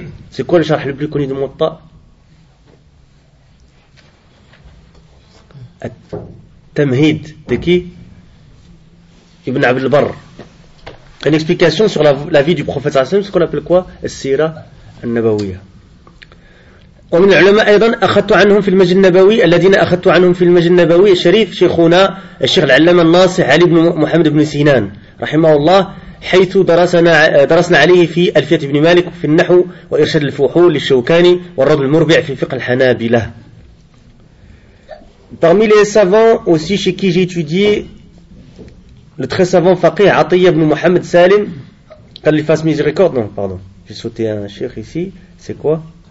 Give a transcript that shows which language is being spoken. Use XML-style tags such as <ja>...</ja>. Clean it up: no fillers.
<fr>C'est quoi le charh le plus connu de Muwatta? At-Tamhid. De qui? Ibn Abd al-Barr. Une explication sur la vie du prophète sallallahu alayhi wa sallam, ce qu'on appelle quoi?</fr> <ar>Al-Sira al-Nabawiyya. ومن العلماء أيضا أخذت عنهم في المسجد النبوي الذين أخذت عنهم في المسجد النبوي الشريف شيخنا الشيخ العلامة الناصح علي بن محمد بن سينان رحمه الله حيث درسنا عليه في ألفية ابن مالك في النحو وإرشاد الفحول للشوكاني والرد المربع في فقه الحنابلة.</ar> <fr>Parmi les savants aussi chez qui j'ai étudié, le très savant faqih عطية بن محمد سالم قال لي فاس ميزي ريكورد non pardon j'ai sauté un cheikh ici c'est quoi.</fr>